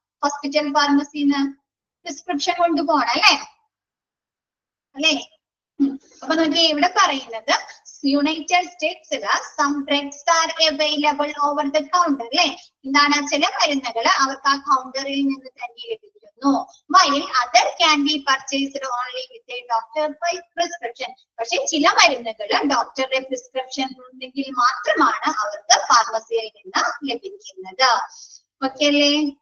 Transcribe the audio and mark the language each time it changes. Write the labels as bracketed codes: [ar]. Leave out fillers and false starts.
[ml] Hospital ഫാർമസിന്ന് prescription കൊണ്ടുപോകണം അല്ലേ അല്ലേ. അപ്പൊ നമുക്ക് ഇവിടെ പറയുന്നത് United സ്റ്റേറ്റ്സില് [en] some drugs are available over the counter [ml] അല്ലെ. എന്താണ് ചില മരുന്നുകൾ അവർക്ക് ആ കൗണ്ടറിൽ നിന്ന് തന്നെ ലഭിക്കുന്നു. നൽകുന്നു. [en] while other can be purchased only with a doctor by prescription. [ml] പക്ഷെ ചില മരുന്നുകൾ ഡോക്ടറുടെ പ്രിസ്ക്രിപ്ഷൻ ഉണ്ടെങ്കിൽ മാത്രമാണ് അവർക്ക് ഫാർമസിയിൽ നിന്ന് ലഭിക്കുന്നത്. ഓക്കെ അല്ലേ?